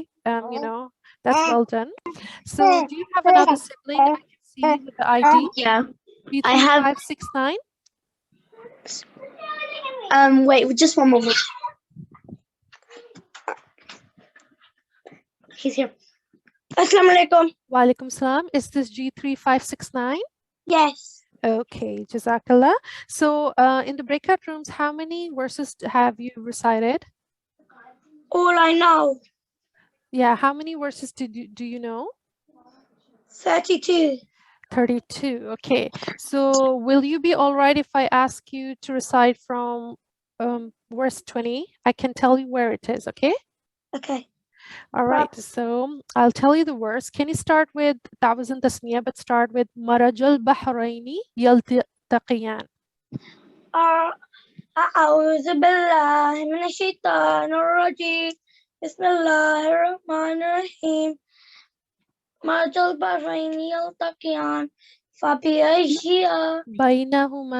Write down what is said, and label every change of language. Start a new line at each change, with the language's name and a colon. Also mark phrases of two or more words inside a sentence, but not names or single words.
English: You know, that's well done. So do you have another sibling I can see with the ID? Yeah, I have 569. wait, just one moment. He's here.
Arabic: السلام عليكم. وعليكم السلام.
English: Is this G3569? Yes. Okay, Jazakallah. So in the breakout rooms, how many verses have you recited? All I know. Yeah, how many verses do you know? 32. 32. Okay. So will you be all right if I ask you to recite from verse 20? I can tell you where it is, okay? Okay. All right. So I'll tell you the verse. Can you start with, that was in Tasmiyah, but start with
Arabic: مرج البحرين يلتقيان. أعوذ بالله من الشيطان الرجيم بسم الله الرحمن الرحيم مرج البحرين يلتقيان فبأي بينهما